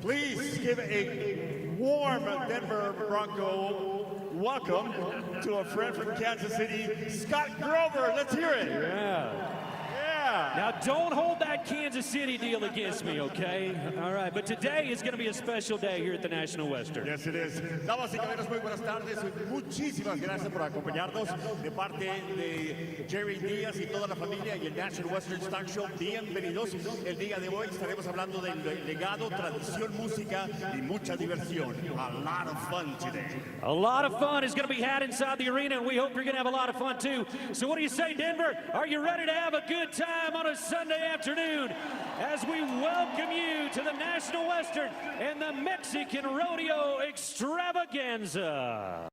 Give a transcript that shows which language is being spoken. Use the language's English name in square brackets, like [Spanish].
[English] Please give a warm Denver Bronco welcome to a friend from Kansas City, Scott Grover. Let's hear it. Yeah. Now, don't hold that Kansas City deal against me, okay? All right, but today is going to be a special day here at the National Western. Yes, it is. [Spanish] Damas y caballeros, muy buenas tardes. Muchísimas gracias por acompañarnos de parte de Jerry Díaz y toda la familia y el National Western Stock Show. Bienvenidos. El día de hoy estaremos hablando del legado, tradición, música y mucha diversión. [English] A lot of fun today. A lot of fun is going to be had inside the arena, and we hope you're going to have a lot of fun, too. So what do you say, Denver? Are you ready to have a good time on a Sunday afternoon as we welcome you to the National Western and the Mexican Rodeo Extravaganza.